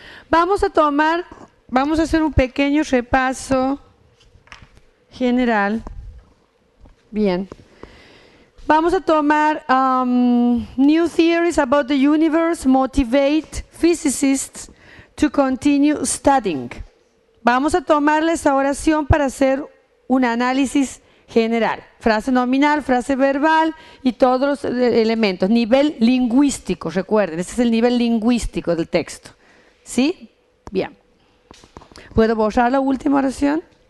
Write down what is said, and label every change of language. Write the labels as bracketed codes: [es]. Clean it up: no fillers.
[es] Vamos a hacer un pequeño repaso general. Bien. Vamos a tomar [en] new theories about the universe motivate physicists to continue studying. [es] Vamos a tomarle esa oración para hacer un análisis general. Frase nominal, frase verbal y todos los elementos. Nivel lingüístico, recuerden, ese es el nivel lingüístico del texto. ¿Sí? Bien. ¿Puedo borrar la última oración?